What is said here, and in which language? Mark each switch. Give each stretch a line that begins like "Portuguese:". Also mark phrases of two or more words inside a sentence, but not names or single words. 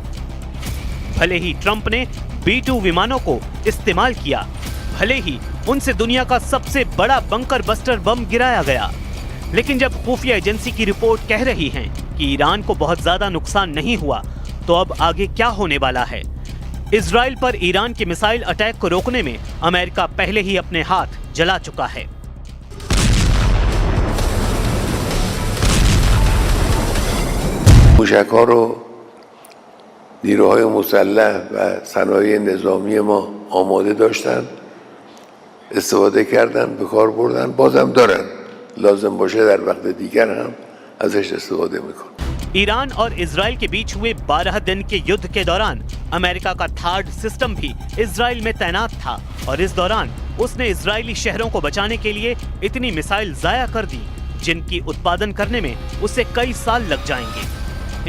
Hindi: भले ही ट्रंप ने B-2 विमानों को इस्तेमाल किया, भले ही उनसे दुनिया का सबसे बड़ा
English: bunker buster bomb
Hindi: गिराया गया, लेकिन जब खुफिया एजेंसी की रिपोर्ट कह रही है कि ईरान को बहुत ज्यादा नुकसान नहीं हुआ, तो अब आगे क्या होने वाला है? इजराइल पर ईरान के
English: missile attack
Hindi: को रोकने में अमेरिका पहले ही अपने हाथ जला चुका है।
Persian: موشک‌ها رو نیروهای مسلح و صنایع نظامی ما آماده داشتن، استفاده کردن، به کار بردن، بازم دارن، لازم باشه در وقت دیگر هم ازش استفاده میکنن।
Hindi: ईरान और इजराइल के बीच हुए 12 दिन के युद्ध के दौरान अमेरिका का थार्ड सिस्टम भी इजराइल में तैनात था और इस दौरान उसने इजरायली शहरों को बचाने के लिए इतनी मिसाइल जाया कर दी जिनकी उत्पादन करने में उसे कई साल लग जाएंगे।